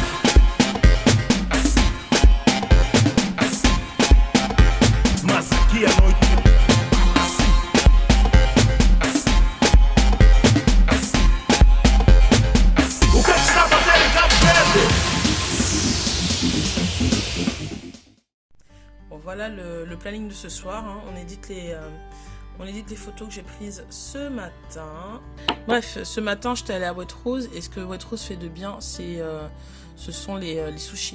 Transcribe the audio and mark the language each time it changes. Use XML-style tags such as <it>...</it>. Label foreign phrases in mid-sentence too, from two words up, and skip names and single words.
<pt>Mas aqui a noite assim. O que é que está a bater em Cabo Verde?</pt> <fr>Bon, voilà le planning de ce soir. Hein. On édite les photos que j'ai prises ce matin. Bref, ce matin, j'étais allée à Wet Rose. Et ce que Wet Rose fait de bien, ce sont les sushis.</fr>